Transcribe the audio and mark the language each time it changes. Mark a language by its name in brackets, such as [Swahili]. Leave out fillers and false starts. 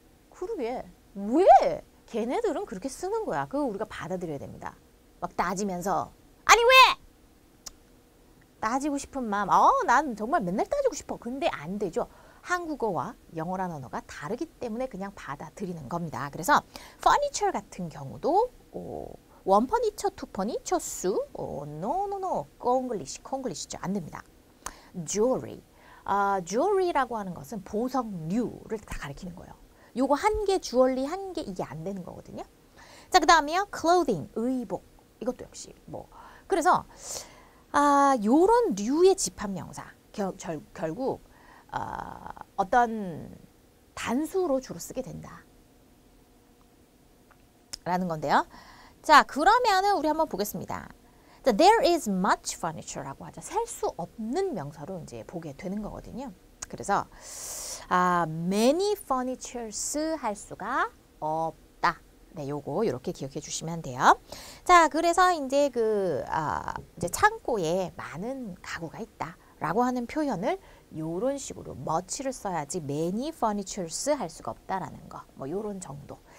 [Korean] 그러게 왜? 걔네들은 그렇게 쓰는 거야. 그거 우리가 받아들여야 됩니다. 막 따지면서 아니 왜? 따지고 싶은 마음, 난 정말 맨날 따지고 싶어. 근데 안 되죠. 한국어와 영어라는 언어가 다르기 때문에 그냥 받아들이는 겁니다. 그래서 furniture 같은 경우도 [English] one furniture, two furnitures, no, [Korean] 콩글리시죠. 안 됩니다. jewelry, jewelry라고 하는 것은 보석류를 다 가리키는 거예요. 요거 한 개, 주얼리 한 개 이게 안 되는 거거든요. 자, 그 다음에요, clothing, 의복. 이것도 역시 그래서 요런 류의 집합명사 결국 어떤 단수로 주로 쓰게 된다 라는 건데요. 자, 그러면은 우리 한번 보겠습니다. 자, [English] there is much furniture라고 하죠. [Korean] 셀 수 없는 명사로 이제 보게 되는 거거든요. 그래서 [English] many furnitures [Korean] 할 수가 없다. 네, 요거 이렇게 기억해 주시면 돼요. 자, 그래서 이제 이제 창고에 많은 가구가 있다라고 하는 표현을 요런 식으로 much를 써야지 [English] many furnitures [Korean] 할 수가 없다라는 거. 뭐 요런 정도.